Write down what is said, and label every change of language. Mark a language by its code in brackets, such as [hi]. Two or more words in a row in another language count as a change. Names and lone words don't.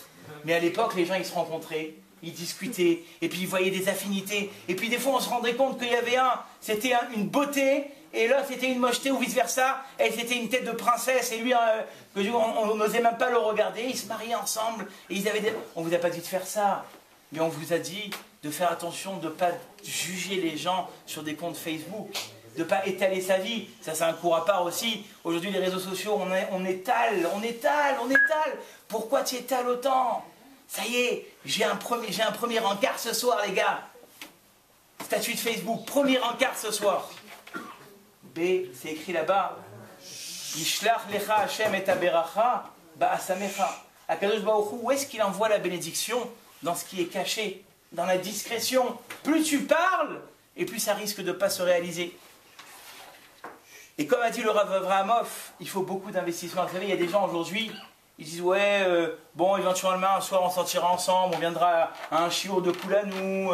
[fr] Mais à l'époque, les gens, ils se rencontraient. Ils discutaient, et puis ils voyaient des affinités, et puis des fois on se rendait compte qu'il y avait c'était une beauté, et là c'était une mocheté ou vice versa, et c'était une tête de princesse, et lui, on n'osait même pas le regarder, ils se mariaient ensemble, et on vous a pas dit de faire ça, mais on vous a dit de faire attention, de ne pas juger les gens sur des comptes Facebook, de ne pas étaler sa vie, ça c'est un cours à part aussi. Aujourd'hui les réseaux sociaux, on étale, pourquoi tu étales autant? Ça y est, j'ai un premier encart ce soir, les gars. Statut de Facebook, premier encart ce soir. B, c'est écrit là-bas. [he] ישלח לך השם את הברכה באסמיך. הקדוש ברוך הוא, [fr] où est-ce qu'il envoie la bénédiction? Dans ce qui est caché, dans la discrétion. Plus tu parles, et plus ça risque de ne pas se réaliser. Et comme a dit le Rav Abrahamov, il faut beaucoup d'investissement. Vous savez, il y a des gens aujourd'hui... Ils disent, ouais, bon, éventuellement, un soir, on sortira ensemble, on viendra à un chiour de Koulanou.